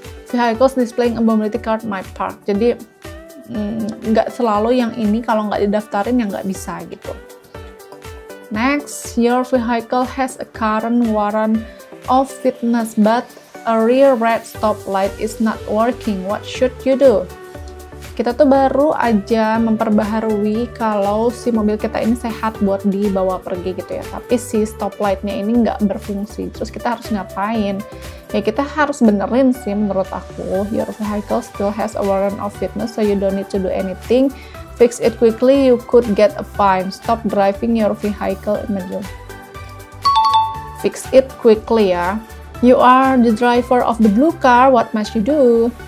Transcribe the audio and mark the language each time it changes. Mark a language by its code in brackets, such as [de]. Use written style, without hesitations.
[en] Vehicles displaying a mobility card may park. [id] Jadi nggak selalu yang ini kalau nggak didaftarin ya nggak bisa gitu. [en] Next, your vehicle has a current warrant of fitness but a rear red stop light is not working. What should you do? [id] Kita tuh baru aja memperbaharui kalau si mobil kita ini sehat buat dibawa pergi gitu ya, tapi si stop lightnya ini nggak berfungsi. Terus kita harus ngapain? Ya kita harus benerin sih menurut aku. [en] Your vehicle still has a warrant of fitness so you don't need to do anything. Fix it quickly, you could get a fine. Stop driving your vehicle immediately. Fix it quickly ya. You are the driver of the blue car, what must you do?